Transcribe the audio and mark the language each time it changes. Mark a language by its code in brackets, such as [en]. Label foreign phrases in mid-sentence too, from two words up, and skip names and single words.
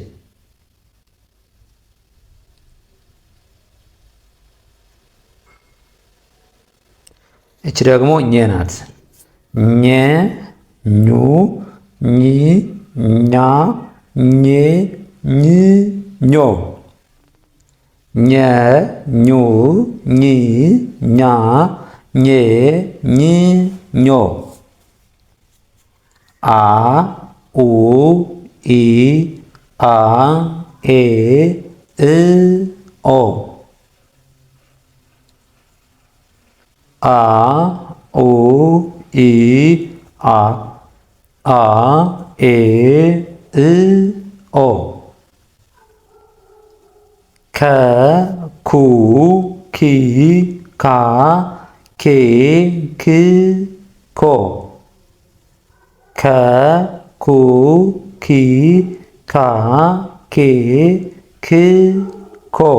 [am] እቺ ደግሞ ኘ ናት። ኘ ኙ ኚ ኛ ኜ ኝ ኞ ኘ ኙ ኚ ኛ ኜ ኝ ኞ አ ኡ ኢ አ ኤ እ ኦ አ ኡ ኢ አ ኤ እ ኦ ከ ኩ ኪ ካ ኬ ክ ኮ ከ ኩ ኪ ካ ኬ ክ ኮ